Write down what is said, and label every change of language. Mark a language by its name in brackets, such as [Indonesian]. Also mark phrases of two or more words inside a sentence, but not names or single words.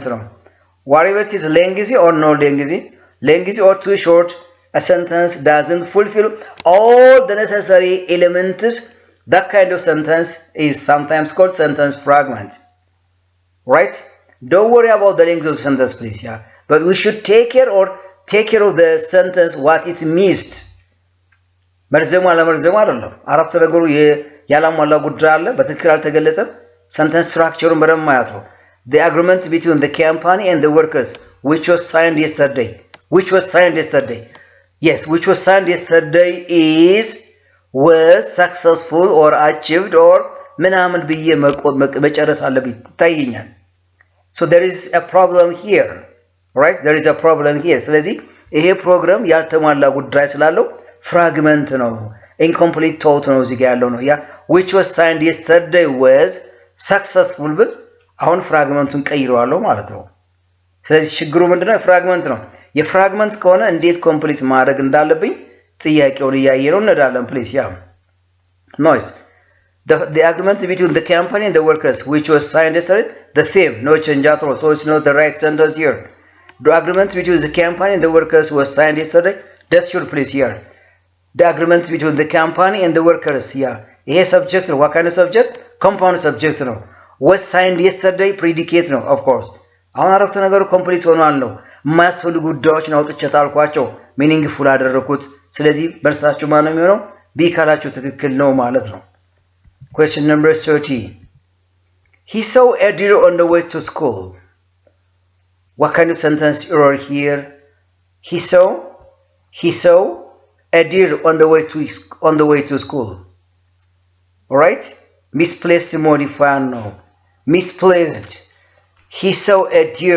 [English] Whatever it is lengthy or no lengthy or too short, a sentence doesn't fulfill all the necessary elements. That kind of sentence is sometimes called sentence fragment. Right? Don't worry about the length of the sentence, please. Yeah. But we should take care of the sentence what it missed. [Amharic] መርዘሙ አይደለም አረፍተ ነገሩ ያላሟላ ጉዳይ አለ በትክክል አልተገለጸም [English] sentence structure [Amharic] በደንብ ማያት ነው [English] the agreement between the company and the workers which was signed yesterday yes which was signed yesterday is was successful or achieved or [Amharic] ምናምን ብዬ መጨረስ አለብኝ ታይኛል [English] so there is a problem here right there is a problem here [Amharic] ስለዚህ ይሄ ፕሮግራም ያልተሟላ ጉዳይ ስላለው fragment ነው [English] incomplete thought [Amharic] ነው እዚህ ጋር ያለው ነው ያ [English] which was signed yesterday was successful [Amharic] ብል አሁን ፍራግመንቱን ቀይረዋለሁ ማለት ነው ስለዚህ ችግሩ ምንድነው ፍራግመንት ነው የፍራግመንት ከሆነ እንዴት ኮምፕሊት ማድረግ እንዳለብኝ ጥያቄውን ያያየነው እንላለን please yeah noise the agreement between the company and the workers which was signed yesterday the same no change at all so it's not the right sentence here the agreement between the company and the workers was signed yesterday that's your please here the agreement between the company [English] and the workers yeah ይሄ subject ነው what kind of subject compound subject ነው was signed yesterday predicate ነው of course አሁን አረፍተ ነገሩ ኮምፕሊት ሆኗል ነው የማያስፈልጉ ጉዳዮችን አውጥቼ ታልኳቸው ሚኒንግፉል አደረኩት ስለዚህ መልሳችሁ ማን ነው የሚሆነው ቢ ካላችሁ ትክክል ነው ማለት ነው question number 30 he saw a deer on the way to school what kind of sentence error here he saw a deer on the way to school all right misplaced modifier no misplaced he saw a deer